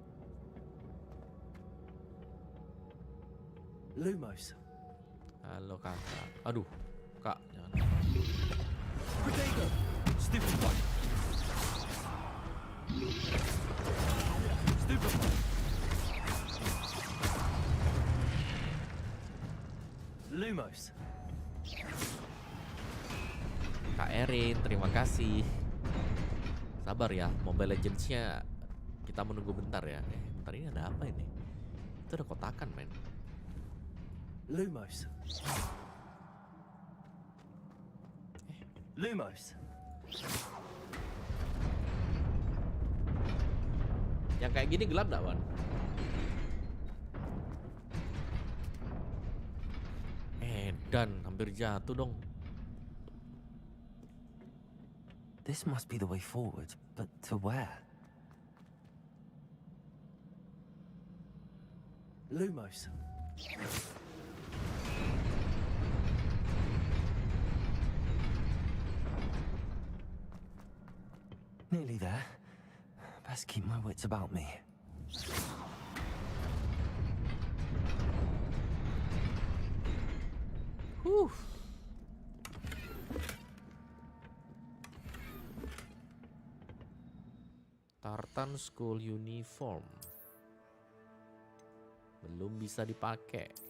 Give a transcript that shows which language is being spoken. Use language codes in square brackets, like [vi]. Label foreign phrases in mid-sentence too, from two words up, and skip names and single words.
[id] Lumos. Halo kakak. Aduh, kak, jangan. Protego. Stupefy. Stupefy. Lumos. Kak Erin, terima kasih. Sabar ya, Mobile Legends-nya kita menunggu bentar ya. Bentar, ini ada apa ini? Itu ada kotakan, men. Lumos. Lumos. Yang kayak gini gelap gak, Wan? Dan hampir jatuh dong. [en] This must be the way forward, but to where? Lumos. Nearly there. Best keep my wits about me. Whew. [id] Tartan School Uniform belum bisa dipakai.